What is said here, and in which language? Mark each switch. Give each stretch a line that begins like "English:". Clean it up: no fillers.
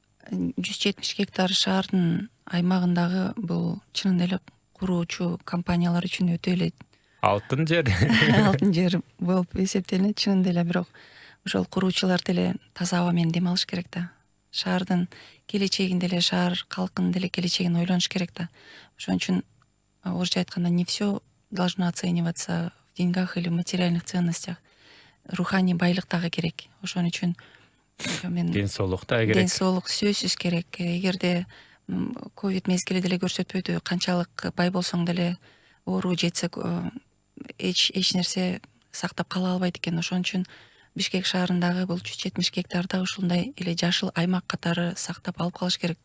Kyrgyz: 170 гектар шаардын аймагындагы бул чынында эле куруучу компаниялар үчүн өтө эле алтын жер. Алтын жер болуп эсептелет чынында эле, бирок ошол куруучулар деле таза аба менен дем алыш керек да. Шаардын келечегин деле, шаар калкынын деле келечегин ойлонуш керек да. Ошон үчүн орусча айтканда
Russian: не все должно оцениваться в деньгах или материальных ценностях.
Kyrgyz: Руханий байлык дагы керек. Ошон үчүн мен Ден соолук да керек. Ден соолук сөзсүз керек. Эгерде ковид мезгили деле көрсөтпөдү, канчалык бай болсоң деле оору жетсе эч нерсе сактап кала албайт экен. Ошон үчүн Бишкек шаарындагы бул 170 гектарда ушундай эле жашыл аймак катары сактап алып калыш керек.